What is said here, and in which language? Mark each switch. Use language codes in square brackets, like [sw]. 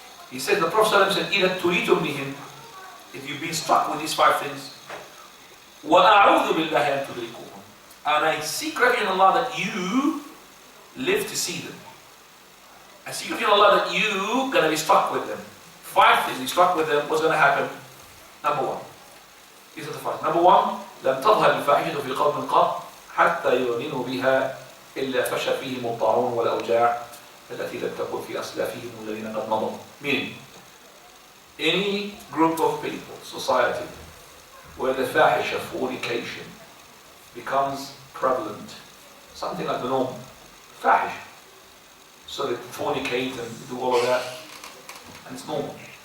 [en] He said, the Prophet said, [ar] إِذَا تُرِيتُمْ بِهِمْ, [en] if you've been struck with these 5 things, [ar] وَأَعُوذُ بِاللَّهِ أَن تُدْرِكُوهُمْ, [en] and I seek refuge in Allah that you live to see them. I seek refuge in Allah that you going to be struck with them. 5 things, you struck with them, what's going to happen? Number 1. These are the 5. Number 1, [ar] لَمْ تَظْهَرِ الْفَاحِشَةُ فِي قَوْمٍ قَطْ حَتَّى يُعْلِنُوا بِهَا إِلَّا فَشَى فِيهِمُ الطَّاعُونُ وَالْأَوْجَاعُ التي لم تكن في أسلافهم الذين قد مضوا. [en] Meaning, any group of people, society, where the fahisha, fornication, becomes prevalent, something like the norm, fahish. So they fornicate and do all of that, and it's normal.